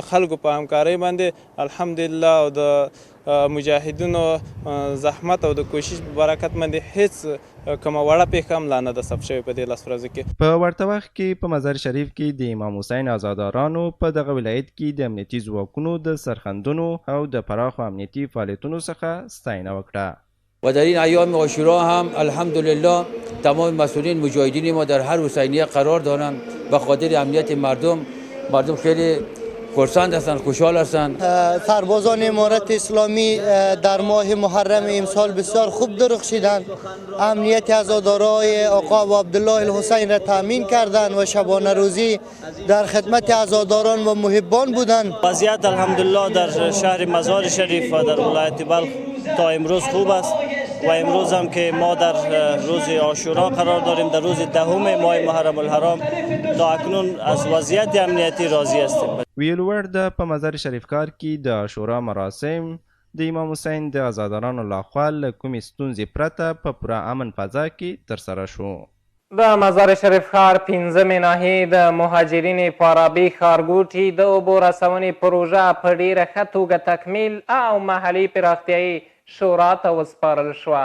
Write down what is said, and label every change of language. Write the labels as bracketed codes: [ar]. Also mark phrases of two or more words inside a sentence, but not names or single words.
[ps] د خلکو په همکارۍ باندې الحمدلله او د مجاهدینو زحمت او د کوشش په برکت باندې هیڅ کومه وړه پیښه هم لا نه ده ثبت شوې په دې 10 ورځو کې. په ورته وخت کې په مزار شریف کې د امام حسین آزادارانو په دغه ولایت کې د امنیتي ځواکونو د سرښندنو او د پراخو امنیتي فعالیتونو څخه ستاینه وکړه. [fa] و در این ایام عاشورا هم الحمدلله تمام مسئولین مجاهدین ما در هر حسینیه قرار دارند. به خاطر امنیت مردم خیلی خرسند هستند، خوشحال هستند. سربازان امارت اسلامی در ماه محرم امسال بسیار خوب درخشیدند. امنیت عزادارای آقا و عبدالله الحسین را تامین کردند و شبانه روزی در خدمت عزاداران و محبان بودند. وضعیت الحمدلله در شهر مزار شریف و در ولایت بلخ تا امروز خوب است و امروز هم که ما در روز عاشورا قرار داریم، در روز 10 ماه محرم الحرام، تا اکنون از وضعیت امنیتی راضی هستیم. [ps] ویلوړ د په مزار شریف ښار کې د عاشورا مراسم د امام حسین د آزادارانو لخوا له کومې ستونزې پرته په پوره امن فضا کې ترسره شو. د مزار شریف ښار 15مې ناحیې د مهاجرینې فارابي ښارګوټي د اوبو رسونې پروژه په ډیره ښه توګه تکمیل او محلي پراختیایي شورا ته وسپارل شوه.